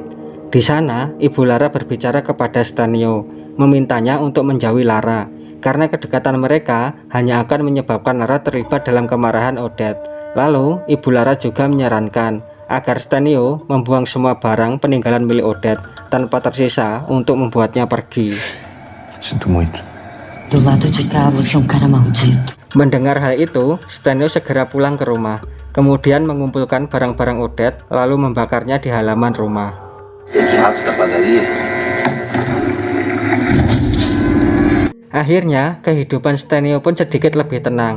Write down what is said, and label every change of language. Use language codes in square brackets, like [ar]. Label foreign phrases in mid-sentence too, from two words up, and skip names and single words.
[id] Di sana, ibu Lara berbicara kepada Stenio, memintanya untuk menjauhi Lara, karena kedekatan mereka hanya akan menyebabkan Lara terlibat dalam kemarahan Odette. Lalu, ibu Lara juga menyarankan agar Stenio membuang semua barang peninggalan milik Odette tanpa tersisa untuk membuatnya pergi. [pt] Sinto muito. Do lado de cá, você é um cara maldito. [id] Mendengar hal itu, Stenio segera pulang ke rumah, kemudian mengumpulkan barang-barang Odette lalu membakarnya di halaman rumah. Akhirnya, kehidupan Stenio pun sedikit lebih tenang.